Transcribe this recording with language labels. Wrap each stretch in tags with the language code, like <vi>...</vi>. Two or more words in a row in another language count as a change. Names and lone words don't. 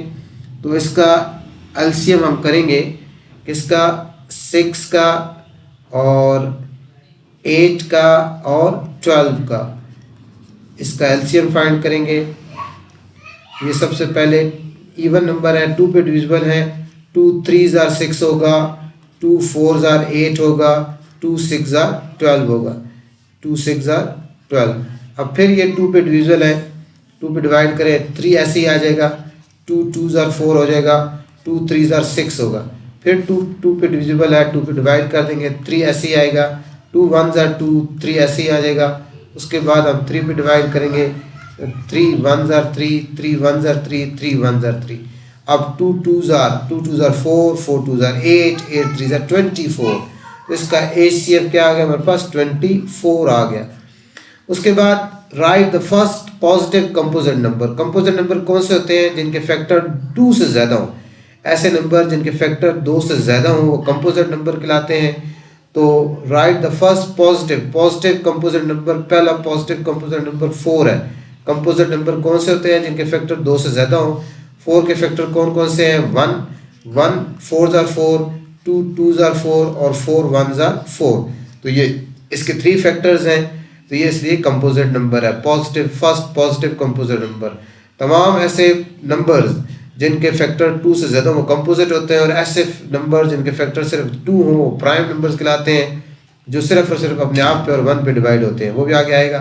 <hi>तो इसका LCM हम करेंगे किसका, 6 का और 8 का और 12 का, इसका LCM फाइंड करेंगे। ये सबसे पहले</hi> <en>even number</en> <hi>है, 2 पे डिविजिबल है,</hi> <en>2 3s are 6</en> <hi>होगा,</hi> <en>2 4s are 8</en> <hi>होगा,</hi> <en>2 6s are 12</en> <hi>होगा,</hi> <en>2 6s are 12।</en> <hi>अब फिर ये 2 पे डिविजिबल है, 2 पे डिवाइड करें 3 ऐसे ही आ जाएगा,</hi> <en>2 2s are 4</en> <hi>हो जाएगा,</hi> <en>2 3s are 6</en> <hi>होगा। फिर 2 पे डिविजिबल है, 2 पे डिवाइड कर देंगे, 3 ऐसे ही आएगा,</hi> <en>2 1s are 2</en> <hi>3 ऐसे ही आ जाएगा। उसके बाद हम 3 पे डिवाइड करेंगे,</hi> <en>3 1s are 3 3 1s are 3 3 1s are 3। अब 2 2s are 4 4 2s are 8 8 3s are 24।</en> <hi>इसका HCF क्या आ गया हमारे पास, 24 आ गया। उसके बाद</hi> <en>write the first positive composite number. composite number</en> <hi>कौन से होते हैं, जिनके फैक्टर 2 से ज़्यादा हो। ऐसे नंबर जिनके फैक्टर 2 से ज़्यादा हो वो</hi> <en>composite number</en> <hi>कहलाते हैं। तो</hi> <en>write the first positive composite number,</en> <hi>पहला</hi> <en>positive composite number</en> <hi>4 है।</hi> <en>composite number</en> <hi>कौन से होते हैं, जिनके फैक्टर 2 से ज़्यादा हो। 4 के फैक्टर कौन कौन से हैं,</hi> <en>1 4s are 4, 2 2s are 4</en> <hi>और</hi> <en>4 1s are 4।</en> <hi>तो ये इसके 3 फैक्टर्स हैं, तो ये इसलिए</hi> <en>composite number</en> <hi>है,</hi> <en>first positive composite number.</en> <hi>तमाम ऐसे नंबर्स जिनके फैक्टर 2 से ज़्यादा वो कंपोजिट होते हैं, और ऐसे नंबर जिनके फैक्टर सिर्फ 2 हो वो</hi> <en>prime numbers</en> <hi>कहलाते हैं, जो सिर्फ और सिर्फ अपने आप पे और 1 पे डिवाइड होते हैं, वो भी आगे आएगा।</hi>